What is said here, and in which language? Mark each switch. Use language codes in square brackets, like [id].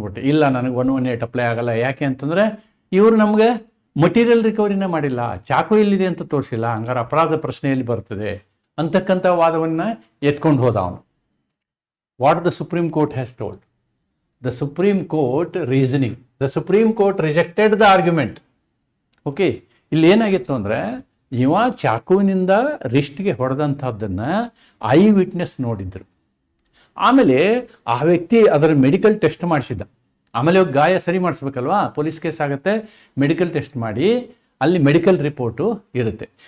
[kn] ಇಲ್ಲ, ನನಗೆ 118 ಅಪ್ಲೈ ಆಗಲ್ಲ. ಯಾಕೆ ಅಂತಂದರೆ ಇವರು ನಮಗೆ ಮಟೀರಿಯಲ್ ರಿಕವರಿನೇ ಮಾಡಿಲ್ಲ, ಚಾಕು ಎಲ್ಲಿದೆ ಅಂತ ತೋರಿಸಿಲ್ಲ, ಹಂಗಾರೆ ಅಪರಾಧ ಪ್ರಶ್ನೆಯಲ್ಲಿ ಬರ್ತದೆ ಅಂತಕ್ಕಂಥ ವಾದವನ್ನು ಎತ್ಕೊಂಡು ಹೋದ ಅವನು. [en] What the Supreme Court has told? The Supreme Court reasoning. The Supreme Court rejected the argument. Okay, [kn] ಇಲ್ಲಿ ಏನಾಗಿತ್ತು ಅಂದರೆ ಇವ ಚಾಕುವಿನಿಂದ ರಿಸ್ಟ್ಗೆ ಹೊಡೆದಂಥದ್ದನ್ನು ಐ ವಿಟ್ನೆಸ್ ನೋಡಿದ್ರು. ಆಮೇಲೆ ಆ ವ್ಯಕ್ತಿ ಅದರ ಮೆಡಿಕಲ್ ಟೆಸ್ಟ್ ಮಾಡಿಸಿದ್ದ. ಆಮೇಲೆ ಗಾಯ ಸರಿ ಮಾಡಿಸ್ಬೇಕಲ್ವಾ, ಪೊಲೀಸ್ ಕೇಸ್ ಆಗುತ್ತೆ, ಮೆಡಿಕಲ್ ಟೆಸ್ಟ್ ಮಾಡಿ ಅಲ್ಲಿ ಮೆಡಿಕಲ್ ರಿಪೋರ್ಟು ಇರುತ್ತೆ.